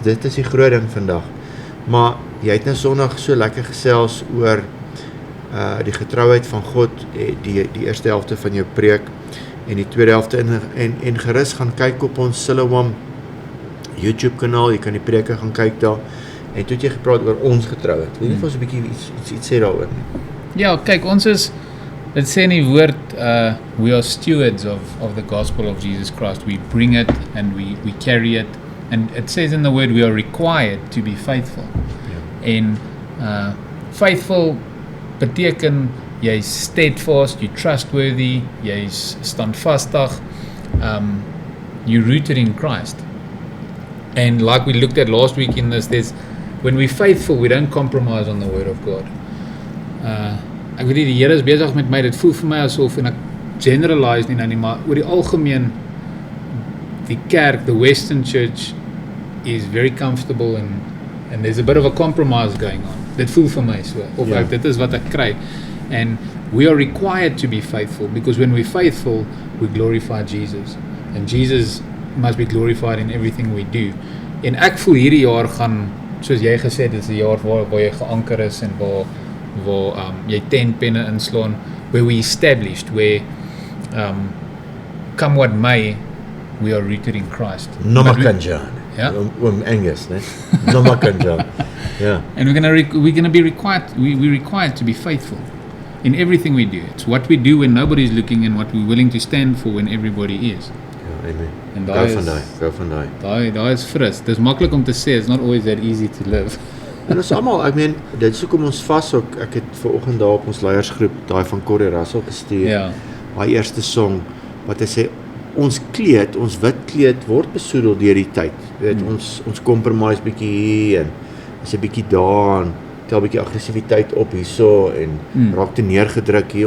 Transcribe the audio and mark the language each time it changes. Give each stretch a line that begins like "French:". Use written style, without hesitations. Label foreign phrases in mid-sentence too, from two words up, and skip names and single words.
Afrikaans: Dit is die groot ding vandag. Maar jy het nou Sondag so lekker gesels oor die getrouheid van God, die eerste helfte van jou preek en die tweede helfte en gerus gaan kyk op ons Siloam YouTube kanaal, jy kan die preke gaan kyk daar. En toe het jy gepraat oor ons getrouheid. Wil jy vir ons 'n bietjie iets sê daaroor nie? Ja, kyk, ons is, dit sê in die woord,
English: we are stewards of the gospel of Jesus Christ. We bring it and we carry it. And it says in the word, we are required to be faithful. Yeah.
Afrikaans: En faithful beteken, jy's steadfast,
English: you're trustworthy,
Afrikaans: jy's standvastig,
English: you're rooted in Christ. And like we looked at last week in this, when we're faithful, we don't compromise on the word of God.
Afrikaans: Ek weet nie, die Here is besig met my, dit voel vir my asof, en ek generalize nie, maar oor die algemeen, die kerk,
English: the Western Church, is very comfortable and there's a bit of a compromise going on.
Afrikaans: Dit voel vir my so, of dit is wat ek kry.
English: And we are required to be faithful, because when we're faithful, we glorify Jesus. And Jesus must be glorified in everything we do.
Afrikaans: En ek voel hierdie jaar gaan, soos jy gesê het, dit is 'n jaar waar jy geanker is en waar jy 10 penne inslaan,
English: where we established, where come what may, we are rooted in Christ.
Zulu: Nomakanja.
Afrikaans: Ja. Angus, né? Nomakanja.
English: Yeah. And we're gonna be required, we're required to be faithful in everything we do. It's what we do when nobody's looking and what we're willing to stand for when everybody is.
Afrikaans: Ja, amen. En Go van daai. Daai is fris. Dis maklik om te sê,
English: it's not always that easy to live.
Afrikaans: En ons almal, ek meen, dit is hoekom ons vas ook. Ek het vanoggend daar op ons leiersgroep daai van Corey Russell gestuur. Ja. Daai eerste song wat hy sê, ons wit kleed word besoedel deur die tyd. Jy weet, ons compromise bietjie hier en is 'n bietjie daar en tel bietjie aggressiwiteit op hierso en raak te neergedruk hier.